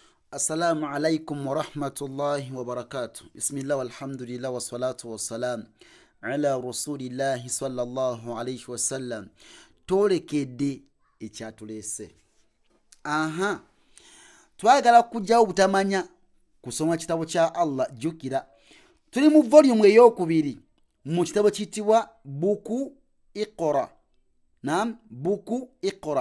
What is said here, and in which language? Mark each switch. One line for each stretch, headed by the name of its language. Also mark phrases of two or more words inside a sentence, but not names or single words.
Arabic: السلام عليكم ورحمة الله وبركاته. بسم الله والحمد لله والصلاة والسلام على رسول الله صلى الله عليه وسلم.
Ganda: Tolekedde ekyatulese. Twagala kujjawo butamanya kusoma kitabo kya Allah jukira. Tuli mu volume ey'okubiri mu kitabo kiyitibwa Buku Iqra. Buku Iqra.